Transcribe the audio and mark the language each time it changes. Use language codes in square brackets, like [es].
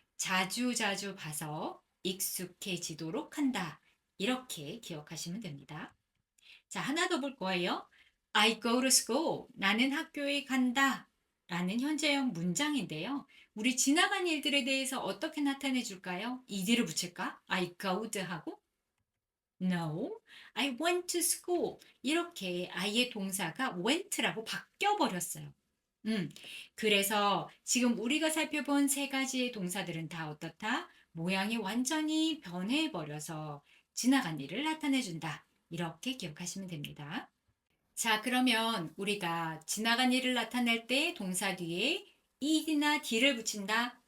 [ko] 자주자주 봐서 익숙해지도록 한다. 이렇게 기억하시면 됩니다. 자, 하나 더 볼 거예요. [en] I go to school. [ko] 나는 학교에 간다. 라는 현재형 문장인데요. 우리 지나간 일들에 대해서 어떻게 나타내 줄까요? ed를 붙일까? [en] I go'd [ko] 하고 [en] No, I went to school. [ko] 이렇게 I의 동사가 went라고 바뀌어 버렸어요. 그래서 지금 우리가 살펴본 세 가지의 동사들은 다 어떻다? 모양이 완전히 변해버려서 지나간 일을 나타내준다. 이렇게 기억하시면 됩니다. 자, 그러면 우리가 지나간 일을 나타낼 때 동사 뒤에 ed나 d를 붙인다.